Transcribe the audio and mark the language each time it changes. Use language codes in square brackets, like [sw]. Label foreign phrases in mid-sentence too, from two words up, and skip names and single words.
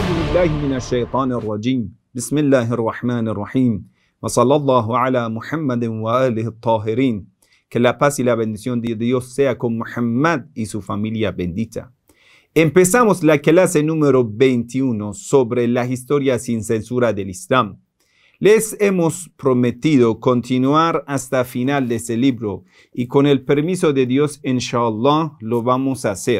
[ar] بالله من الشيطان الرجيم بسم الله الرحمن الرحيم وصلى الله على محمد وآله الطاهرين. [es] Que la paz y la bendición de Dios sea con Muhammad y su familia bendita. Empezamos la clase número 21 sobre la historia sin censura del Islam. Les hemos prometido continuar hasta final de ese libro y con el permiso de Dios, inshallah, lo vamos a hacer.